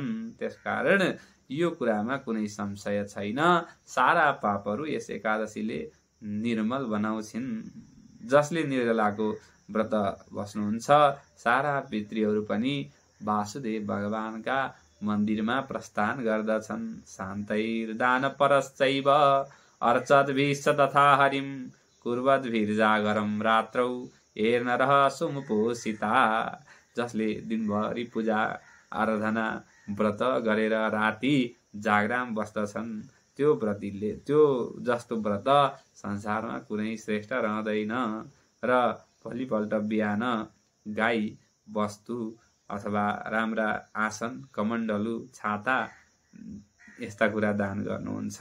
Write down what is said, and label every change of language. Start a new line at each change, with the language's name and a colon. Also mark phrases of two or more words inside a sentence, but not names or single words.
Nepali: त्यसकारण यो कुरामा कुनै संशय छैन। सारा पापहरू यस एकादशीले निर्मल बनाउँछिन्। जसले निर्जलाको व्रत बस्नुहुन्छ सारा पितृहरू पनि वासुदेव भगवानका मन्दिरमा प्रस्थान गर्दछन्।
Sanskrit: शान्तैर्दान परश्चैव अर्चद्भिश्च तथा हरिं कुर्वद्भिर्जागरं रात्रौ एर्नरः सुमुपोषिता।
Nepali: जसले दिनभरि पूजा आराधना व्रत गरेर राति जागराम बस्दछन् त्यो व्रतीले, त्यो जस्तो व्रत संसारमा कुनै श्रेष्ठ रहँदैन। र भोलिपल्ट बिहान गाई, वस्तु अथवा राम्रा आसन, कमण्डलु, छाता यस्ता कुरा दान गर्नुहुन्छ।